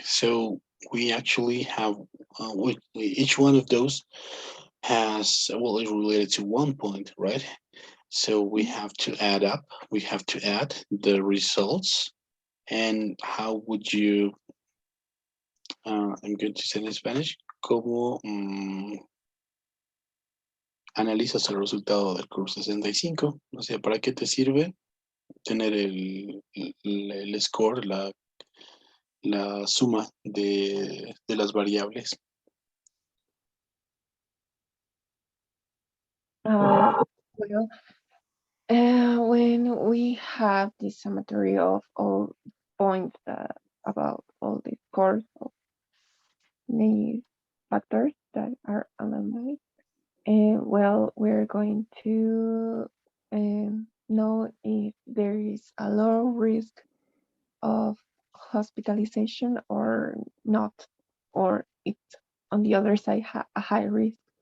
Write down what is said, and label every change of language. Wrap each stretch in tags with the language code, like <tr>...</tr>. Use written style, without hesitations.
<en>So we actually have each one of those has well is related to 1 point, right? So we have to add up. We have to add the results. And how would you? I'm going to say in Spanish.</en> <es>¿Cómo analizas el resultado del curso 65? O sea, ¿para qué te sirve tener el score, la suma de las variables?</es> <en>Well, when we have this summary of all points about all the scores of the factors that are analyzed, well, we're going to know if there is a low risk of hospitalization or not, or it's on the other side a high risk.</en>